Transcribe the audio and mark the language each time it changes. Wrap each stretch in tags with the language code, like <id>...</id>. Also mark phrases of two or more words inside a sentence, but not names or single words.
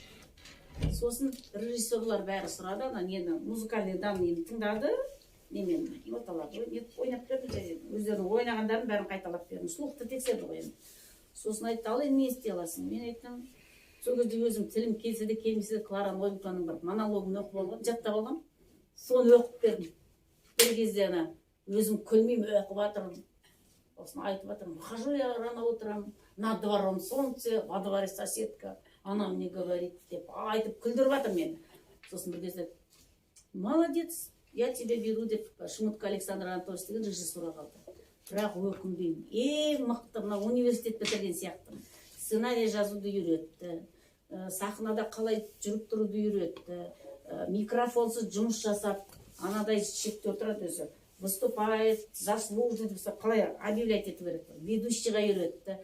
<kk>Сосын режиссерлар бәрі сұрады, ана нені</kk> <ru>музыкальный данныйын</ru> <kk>тыңдады, немен ноталарды ойнап берді, және өздерінің ойнағандарын бәрін қайталап бердім, слухты тексерді ғой енді. Сосын айтты, ал енді не істей аласың? Мен айттым, сол кезде өзім тілім келсе де келмесе де Клара Новикованың бір монологын оқып алған, жаттап алғам, соны оқып бердім. Бір кезде ана өзім күлмеймін, оқып жатырмын, осыны айтып жатырмын,</kk> <ru>хожу я рано утром, над двором солнце, во дворе соседка, она мне говорит,</ru> <kk>деп айтып күлдіріп жатыр мені. Сосын бір кезде,</kk> <ru>молодец, я тебя беру</ru> <kk>деп Шмутко Александр Анатольевич деген режиссура қалды. Бірақ өкінбеймін, мықты мына университет бітірген сияқты. Сценарий жазуды үйретті, сахнада қалай жүріп тұруды үйретті, микрофонсыз жұмыс жасап, анадай шекте отырады өзі,</kk> <ru>выступает, заслуженный,</ru> <kk>қалай объявлять ету керек, ведущийға үйретті.</kk>